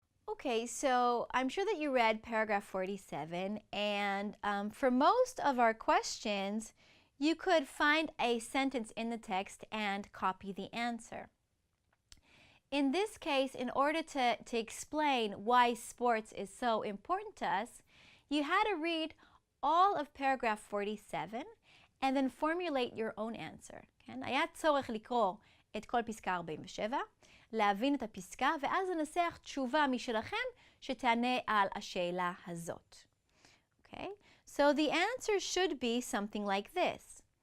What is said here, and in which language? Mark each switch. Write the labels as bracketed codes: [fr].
[en] Okay, so I'm sure that you read paragraph 47, and for most of our questions, you could find a sentence in the text and copy the answer. In this case, in order to explain why sports is so important to us, you had to read all of paragraph 47 and then formulate your own answer. [he] כן? היה צורך לקרוא את כל פסקה 47, להבין את הפסקה, ואז לנסח תשובה משלכם שתענה על השאלה הזאת. [en] Okay? So the answer should be something like this.